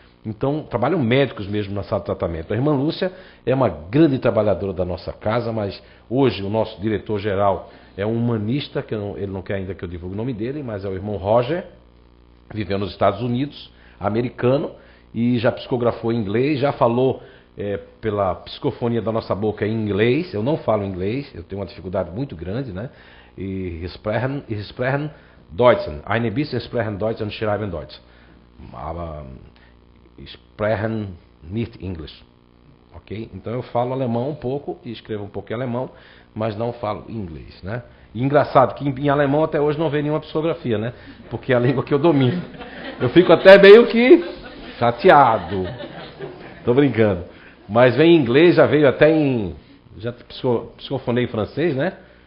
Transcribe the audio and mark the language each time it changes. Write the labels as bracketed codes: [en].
[pt] Então, trabalham médicos mesmo na sala de tratamento. A irmã Lúcia é uma grande trabalhadora da nossa casa, mas hoje o nosso diretor-geral é um humanista, ele não quer ainda que eu divulgue o nome dele, mas é o irmão Roger, viveu nos Estados Unidos, americano, e já psicografou em inglês, já falou pela psicofonia da nossa boca em inglês. Eu não falo inglês, eu tenho uma dificuldade muito grande, né? [de] E sprechen Deutsch. Eine bisschen sprechen Deutsch und schreiben Deutsch. Aber sprechen nicht English. [pt] Ok? Então eu falo alemão um pouco e escrevo um pouco em alemão, mas não falo inglês, né? E engraçado que em alemão até hoje não vê nenhuma psicografia, né? Porque é a língua que eu domino. Eu fico até meio que chateado. Tô brincando. Mas vem em inglês, já veio até em... Já psicofonei em francês, né?